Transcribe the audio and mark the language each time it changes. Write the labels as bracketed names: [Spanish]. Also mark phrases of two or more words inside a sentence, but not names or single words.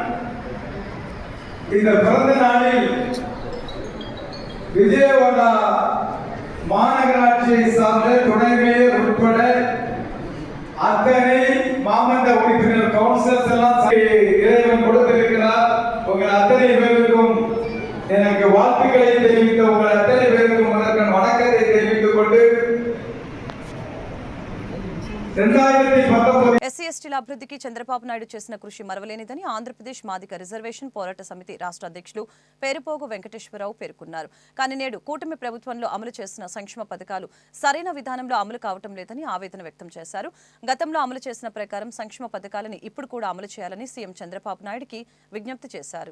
[Tamil] இந்த பிறந்த நாளில் விஜயவாடா மாநகராட்சியை சார்ந்த துணை மேயர் உட்பட அத்தனை மாமன்ற உறுப்பினர் கவுன்சிலர்ஸ் எல்லாம் இறைவன் கொடுத்திருக்கிறார். உங்கள் அத்தனை பேருக்கும் எனக்கு வாழ்த்துக்களை தெரிவித்த உங்கள் அத்தனை பேருக்கும் முதற்கண் வணக்கத்தை தெரிவித்துக் கொண்டு, 2019 [Telugu] ఎస్సీ ఎస్టీల అభివృద్ధికి చంద్రబాబు నాయుడు చేసిన కృషి మరవలేనిదని ఆంధ్రప్రదేశ్ మాదిగ రిజర్వేషన్ పోరాట సమితి రాష్ట్ర అధ్యక్షులు పేరుపోగు వెంకటేశ్వరరావు పేర్కొన్నారు. కానీ నేడు కూటమి ప్రభుత్వంలో అమలు చేసిన సంక్షేమ పథకాలు సరైన విధానంలో అమలు కావటం లేదని ఆవేదన వ్యక్తం చేశారు. గతంలో అమలు చేసిన ప్రకారం సంక్షేమ పథకాలని ఇప్పుడు కూడా అమలు చేయాలని సీఎం చంద్రబాబు నాయుడుకి విజ్ఞప్తి చేశారు.